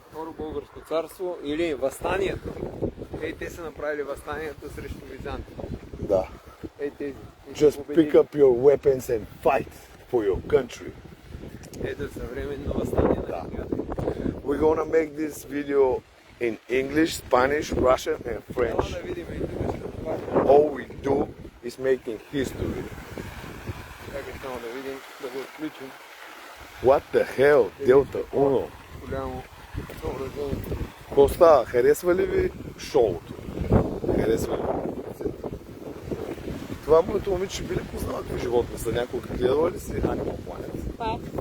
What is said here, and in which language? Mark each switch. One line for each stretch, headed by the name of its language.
Bulgarian: Второ българско царство или възстанието. Те са направили възстанието срещу Византия. Да. Тези.
English: Just pick up your weapons and fight for your country.
Bulgarian: Ето съвременно възстание на Да. книгата.
English: We're gonna make this video in English, Spanish, Russian and
Bulgarian: Трябва
English: French.
Bulgarian: да видим и тук ще това.
English: All we do is making history.
Bulgarian: Чакай само да видим, да го отключим.
English: What the hell, Delta Uno?
Bulgarian: Голямо съоръжение. Какво става? Харесва ли ви шоуто? Харесва ли ви? Това моето момиче би ли познала какви животни са? Някога гледала ли си Animal Planet?